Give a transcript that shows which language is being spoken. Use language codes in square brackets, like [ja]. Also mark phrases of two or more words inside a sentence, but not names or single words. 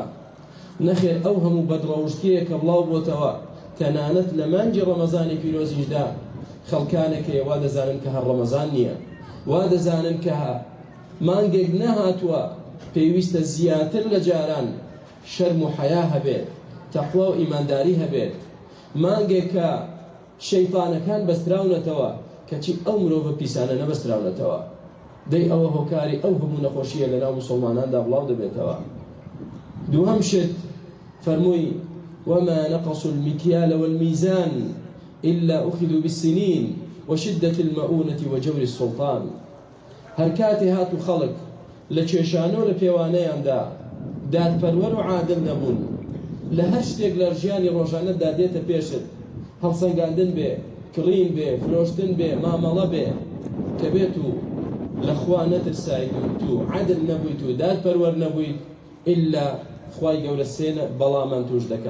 [ckb] نەخێر ئەو هەموو بەدڕەوشتیە کە بڵاو بۆتەوە تەنانەت لە مانگی ڕەمەزانی پیرۆزیشدا خەڵکانێکەیە وا دەزانن کە هەر ڕەمەزان نییە، وا دەزانن کە مانگێک نەهاتووە پێویستە زیاتر لە جاران شەرم و حەیا هەبێت، تەقوا و ئیمانداری هەبێت، مانگێک کە شەیطانەکان بەستراونەتەوە کەچی ئەو مرۆڤە پیسانە نەبەستراونەتەوە. دەی ئەوە هۆکاری ئەو هەموو نەخۆشیە لەناو مسلماناندا بڵاو دەبێتەوە. دووەم شت فەرمووی [ar] وما نقصوا المكيال والميزان إلا أخذوا بالسنين وشدة المؤونة وجور السلطان. [ckb] هەر کاتێ هات و خەڵک لە کێشانە و لە پێوانەیاندا دادپەروەر و عادل نەبوون، لە هەر شتێک لە ژیانی ڕۆژانەدا دێتە پێشت، هەڵسەنگاندن بێ، کڕین بێ، فرۆشتن بێ، مامەڵە بێ، کە بێت و لە خوا نەترسایت و عادل نەبوویت و دادپەروەر نەبوویت ئیلا خوای گەورە سێنە بەڵامان توش دەکا.